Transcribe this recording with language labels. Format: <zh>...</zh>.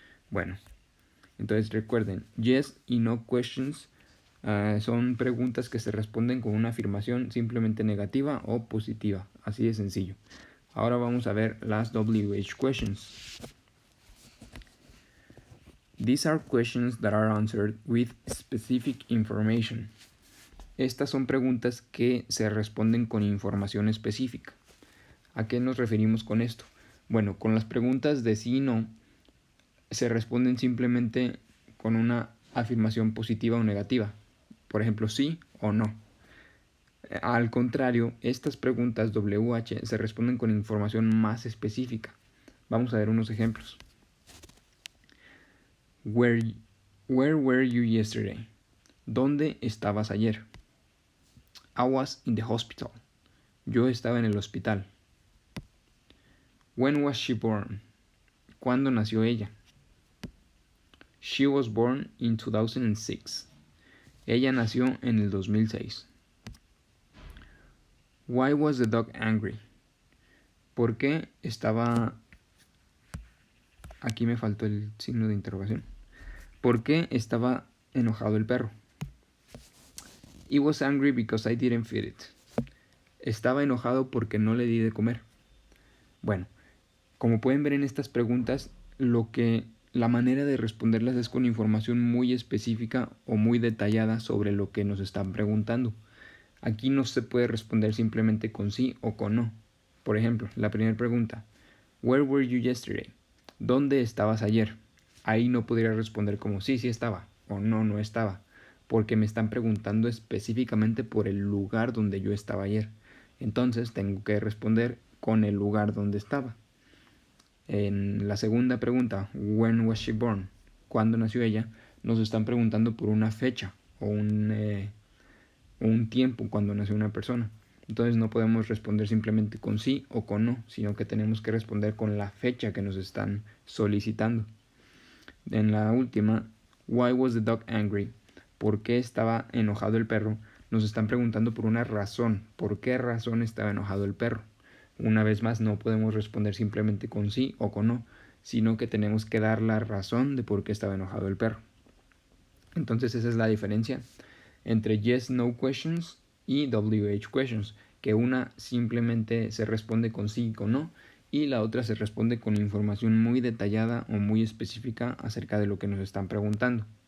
<es>Bueno, entonces recuerden, yes y no questions son preguntas que se responden con una afirmación simplemente negativa o positiva. Así de sencillo. Ahora vamos a ver las WH questions.</es> <en>These are questions that are answered with specific information.</en> <es>Estas son preguntas que se responden con información específica. ¿A qué nos referimos con esto? Bueno, con las preguntas de sí y no se responden simplemente con una afirmación positiva o negativa. Por ejemplo, sí o no. Al contrario, estas preguntas WH se responden con información más específica. Vamos a ver unos ejemplos.</es> <en>Where were you yesterday?</en> <es>¿Dónde estabas ayer?</es> <en>I was in the hospital.</en> <es>Yo estaba en el hospital.</es> <en>When was she born?</en> <es>¿Cuándo nació ella?</es> <en>She was born in 2006.</en> <es>Ella nació en el 2006.</es> <en>Why was the dog angry?</en> <es>¿Por qué estaba... Aquí me faltó el signo de interrogación. ¿Por qué estaba enojado el perro?</es> <en>He was angry because I didn't feed it.</en> <es>Estaba enojado porque no le di de comer. Bueno, como pueden ver en estas preguntas, la manera de responderlas es con información muy específica o muy detallada sobre lo que nos están preguntando. Aquí no se puede responder simplemente con sí o con no. Por ejemplo, la primera pregunta,</es> <en>Where were you yesterday?</en> <es>¿Dónde estabas ayer? Ahí no podría responder como sí, sí estaba o no, no estaba, porque me están preguntando específicamente por el lugar donde yo estaba ayer. Entonces tengo que responder con el lugar donde estaba. En la segunda pregunta,</es> <en>When was she born?</en> <es>¿Cuándo nació ella? Nos están preguntando por una fecha o un tiempo cuando nació una persona. Entonces no podemos responder simplemente con sí o con no, sino que tenemos que responder con la fecha que nos están solicitando. En la última,</es> <en>Why was the dog angry?</en> <es>¿Por qué estaba enojado el perro? Nos están preguntando por una razón. ¿Por qué razón estaba enojado el perro? Una vez más, no podemos responder simplemente con sí o con no, sino que tenemos que dar la razón de por qué estaba enojado el perro. Entonces esa es la diferencia entre yes, no questions y WH questions, que una simplemente se responde con sí y con no, y la otra se responde con información muy detallada o muy específica acerca de lo que nos están preguntando.</es>